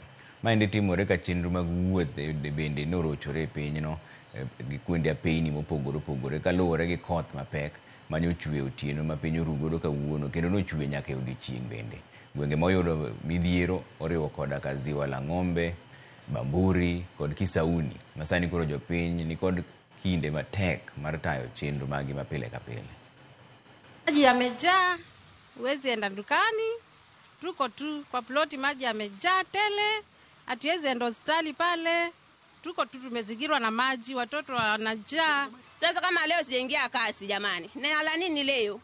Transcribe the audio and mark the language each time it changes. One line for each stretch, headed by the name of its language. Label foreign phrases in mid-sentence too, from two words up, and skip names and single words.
Luo (Kenya and Tanzania): Maendi timore ka chenro mag wuoth bende norochore e pinyno gi kuonde apeyni mopogore opogore kaluwore gi koth mapek manyochwe otieno ma piny orugodo kawuono kendo nochwe nyaka e odiechieng' bende. Gwenge moyudo midhiero oriwo koda ka Ziwa la Ng'ombe, Bamburi kod Kisauni. Masani koro jopiny ni kod kinde matek mar tayo chenro magi mapile ka pile.
Swahili: Maji yamejaa, huwezi enda dukani, tuko tu kwa ploti, maji yamejaa tele, hatuwezi enda hospitali pale, tuko tu tumezingirwa na maji, watoto wanajaa. Sasa kama leo sijaingia kasi jamani, nala nini leo?